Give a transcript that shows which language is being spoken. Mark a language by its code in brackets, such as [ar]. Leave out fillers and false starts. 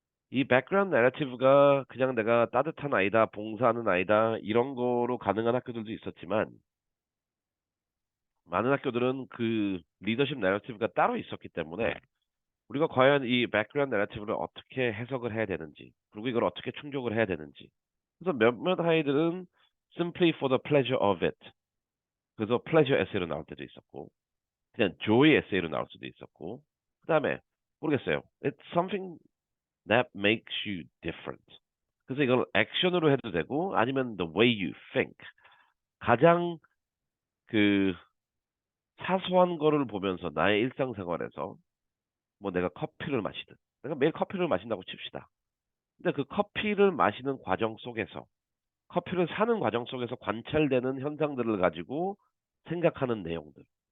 [ko] 이 background narrative가 그냥 내가 따뜻한 아이다, 봉사하는 아이다, 이런 거로 가능한 학교들도 있었지만 많은 학교들은 그 리더십 내러티브가 따로 있었기 때문에 우리가 과연 이 백그라운드 내러티브를 어떻게 해석을 해야 되는지, 그리고 이걸 어떻게 충족을 해야 되는지. 그래서 몇몇 아이들은 [en] simply for the pleasure of it. [ko] 그래서 pleasure 에세이로 나올 때도 있었고, 그냥 joy 에세이로 나올 수도 있었고, 그 다음에 모르겠어요. [en] It's something that makes you different. [ko] 그래서 이걸 액션으로 해도 되고, 아니면 [en] the way you think. [ko] 가장 그 사소한 거를 보면서 나의 일상생활에서 뭐 내가 커피를 마시든, 내가 매일 커피를 마신다고 칩시다. 근데 그 커피를 마시는 과정 속에서 커피를 사는 과정 속에서 관찰되는 현상들을 가지고 생각하는 내용들.